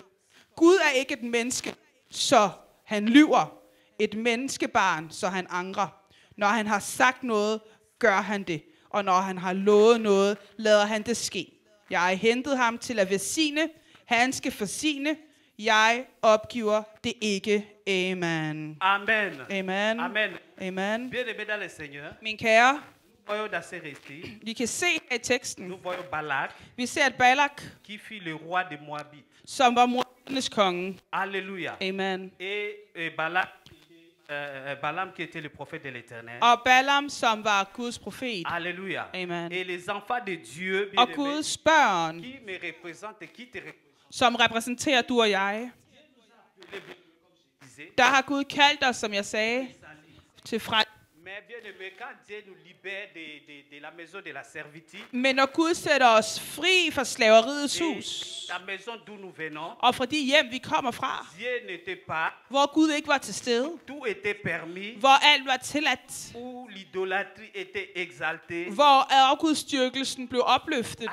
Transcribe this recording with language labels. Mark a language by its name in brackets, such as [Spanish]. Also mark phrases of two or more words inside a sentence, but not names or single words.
[Danish] Gud er ikke et menneske, så han lyver. Et menneskebarn, så han angrer. Når han har sagt noget, gør han det. Og når han har lovet noget, lader han det ske. Jeg har hentet ham til at velsigne. Han skal forsigne. Jeg opgiver det ikke. Amen. Amen. Amen. Amen. Amen. [French] Bien-aimé dans le Seigneur. [Danish] Min kære, vi vi kan se i teksten, Balak, vi ser at Balak, [French] qui fut le roi de Moabit, [Danish] som var Moabiternes konge. [French] Alléluia. Amen. Et Balaam qui était le prophète de l'Éternel. [Danish] Og Balaam, som var Guds profet. [French] Alléluia. Amen. Et les enfants de Dieu, [Danish] og Guds børn, [French] qui me représentent, qui te représentent, [Danish] som repræsenterer du og jeg. Der har Gud kaldt os, som jeg sagde, til frelse. Men når Gud sætter os fri fra slaveriets hus, og fra de hjem, vi kommer fra, hvor Gud ikke var til stede, hvor alt var tilladt, hvor afgudstyrkelsen blev opløftet.